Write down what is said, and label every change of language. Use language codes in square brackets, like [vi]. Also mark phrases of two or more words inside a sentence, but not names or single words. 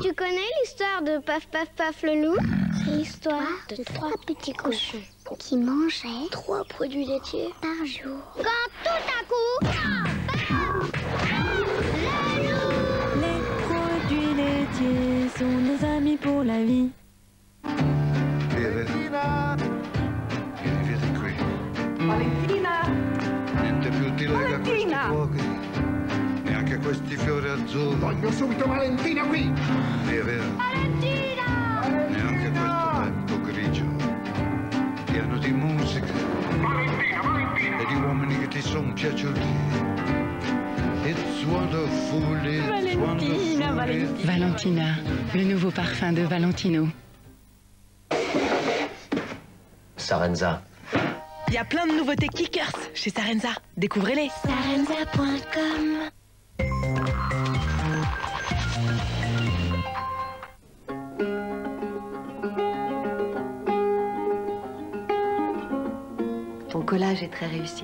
[fr] Tu connais l'histoire de Paf Paf Paf le loup? C'est l'histoire de 3 petits cochons qui mangeaient 3 produits laitiers par jour. Quand tout à coup... Les produits laitiers sont nos amis pour la vie. [it] Valentina! Vieni via di qui. Valentina! Niente più utile che questi fuochi. Neanche questi fiori azzurri. Voglio subito Valentina qui! Sì, è vero. Valentina! Neanche questo tempo grigio. Pieno di musica. Valentina, Valentina! E di uomini che ti sono piaciuti. [en] It's wonderful, it's wonderful. [fr] Valentina, le nouveau parfum de Valentino. Sarenza. Il y a plein de nouveautés Kickers chez Sarenza. Découvrez-les. Sarenza.com. Ton collage est très réussi.